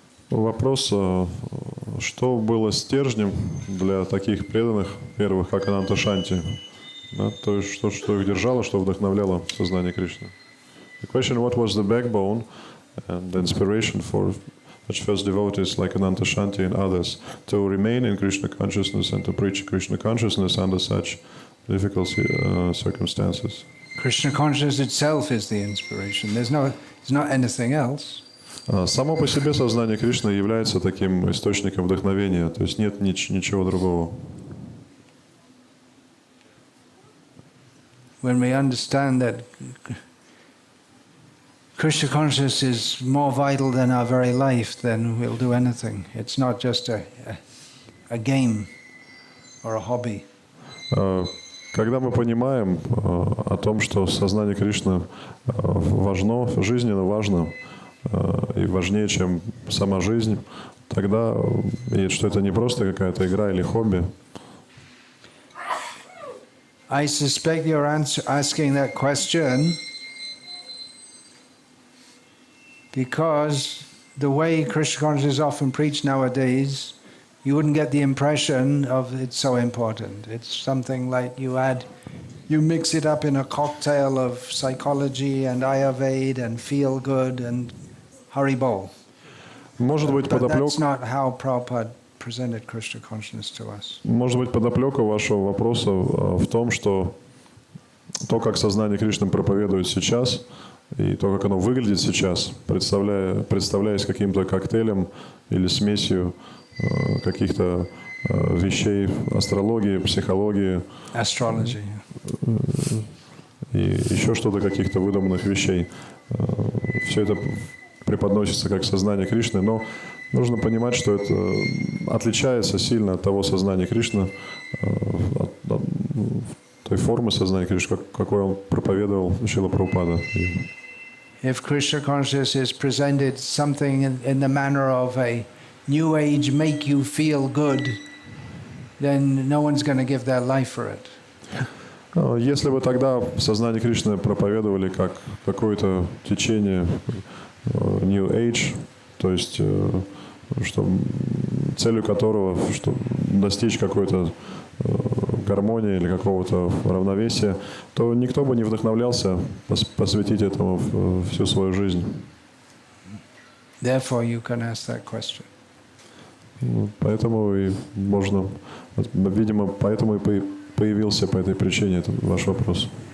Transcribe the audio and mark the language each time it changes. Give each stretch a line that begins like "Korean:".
Russian: Вопрос, что было стержнем для таких преданных первых, как Ананта Шанти? Да, то есть, что их держало, что вдохновляло сознание Кришны.
English: The question, what was the backbone and the inspiration for such first devotees like Ananta Shanti and others to remain in Krishna consciousness and to preach Krishna consciousness under such difficult circumstances? Krishna consciousness itself is the inspiration. There's not anything else.
Russian: Само по себе сознание Кришны является таким источником вдохновения, то есть нет ничего другого.
English: When we understand that Krishna consciousness is more vital than our very life, then we'll do anything. It's not just a game or a hobby.
Russian: Когда мы понимаем о том, что сознание Кришны важно, жизненно важно, и важнее, чем сама жизнь, тогда, и что это не просто какая-то игра или хобби.
English: I suspect you're asking that question because the way Krishna consciousness is often preached nowadays, you wouldn't get the impression of it's so important. It's something like you mix it up in a cocktail of psychology and Ayurveda and feel good and Haribol.
Russian: Может быть,
English: that's not how Prabhupada presented Krishna consciousness to us.
Russian: Может быть, подоплека вашего вопроса в том, что то, как сознание Кришны проповедует сейчас, и то, как оно выглядит сейчас, представляясь каким-то коктейлем или смесью каких-то вещей астрологии, психологии,
English: Astrology.
Russian: И еще что-то, каких-то выдуманных вещей. Все это преподносится как сознание Кришны, но нужно понимать, что это отличается сильно от того сознания Кришны, от той формы сознания Кришны, какой он проповедовал Шрила Прабхупада.
English: If Krishna consciousness is presented something in the manner of a new age make you feel good, then no one's going to give their life for it.
Russian: Если бы тогда сознание Кришны проповедовали как какое-то течение New Age, то есть что, целью которого что, достичь какой-то гармонии или какого-то равновесия, то никто бы не вдохновлялся посвятить этому всю свою жизнь.
English: Therefore, you can ask that question.
Russian: Поэтому и можно, видимо, поэтому и появился по этой причине этот ваш вопрос.